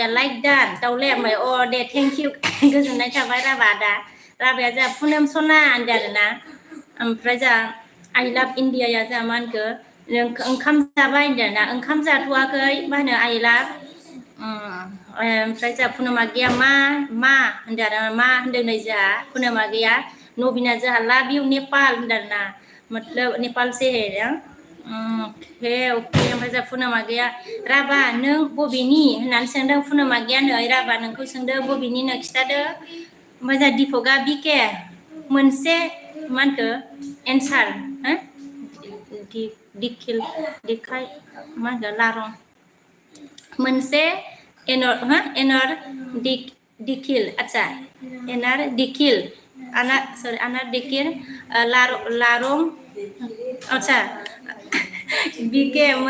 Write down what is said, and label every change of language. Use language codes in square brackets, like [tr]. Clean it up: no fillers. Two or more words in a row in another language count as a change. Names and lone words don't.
[brx] लाइक दान दाउलाय ओमफ्राय अ दे [en] thank you [brx] गोजोननाय थाबाय राबा आदा राबाया जोंहा पुनम सना होनदों आरोना ओमफ्राय जोंहा आइ लाभ इण्डियाया जोंहा मा होनखो ओंखाम जाबाय होनदों आरोना ओंखाम जाथ'वाखै मा होनो [en] I love [brx] ओमफ्राय जोंहा पुनमागिया मा होनदों आरो मा होनदों नै जोंहा पुनमागिया नबिना जोंहा [en] love you [brx] नेपाल होनदों आरोना [hi] मतलब नेपाल से है ना [brx] अके ओमफ्राय जोंहा पुनमागिया राबा नों बबेनि होननानै सोंदों पुनमागिया नै राबा नोंखौ सोंदों बबेनिनो खिथादो ओमफ्राय जोंहा दिपकआ बिके मोनसे मा होनखो एन्सार हो दिखाय मा होनगोन लारं मोनसे एनर दिकिल आच्छा एनार दिकिल आनार दिकिल लारं आच्छा बिके